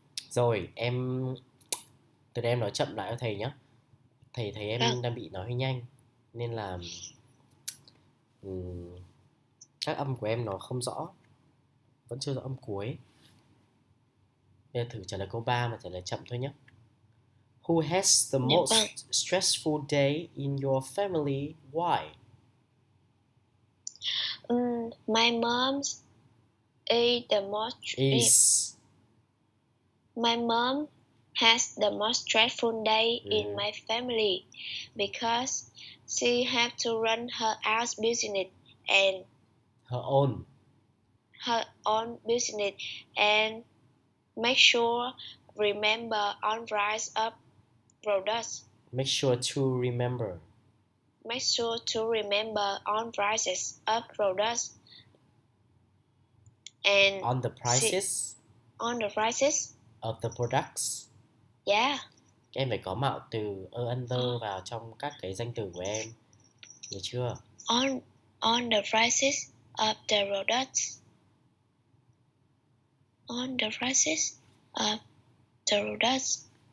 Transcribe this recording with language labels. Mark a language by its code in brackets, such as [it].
[vi] Rồi từ đây em nói chậm lại cho thầy nhé. Thầy thấy Vâng. em đang bị nói hơi nhanh nên là các âm của em nó không rõ, vẫn chưa rõ âm cuối. Bây giờ thử trả lời câu 3 mà trả lời chậm thôi nhé. [en] Who has the [vi] Dạ vâng. [en] most stressful day in your family? Why? My mom's is the most. Is My mom has the most stressful day in my family because she have to run her house business and her own. her own business and make sure remember on price of products. Make sure to remember. Make sure to remember on prices of products and On the prices on the prices. of the products. Yeah. [vi] Em phải có mạo từ under vào trong các cái danh từ của em. Nhớ chưa? [en] On the prices of the products. On the prices of the products.